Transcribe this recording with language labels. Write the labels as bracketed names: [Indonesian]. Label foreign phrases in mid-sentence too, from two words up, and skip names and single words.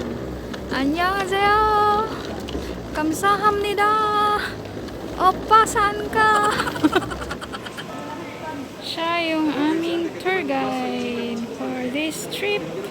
[Korean] 안녕하세요. 감사합니다. [Filipino] 오빠 saan ka? Siya yung aming tour guide [English] for this trip.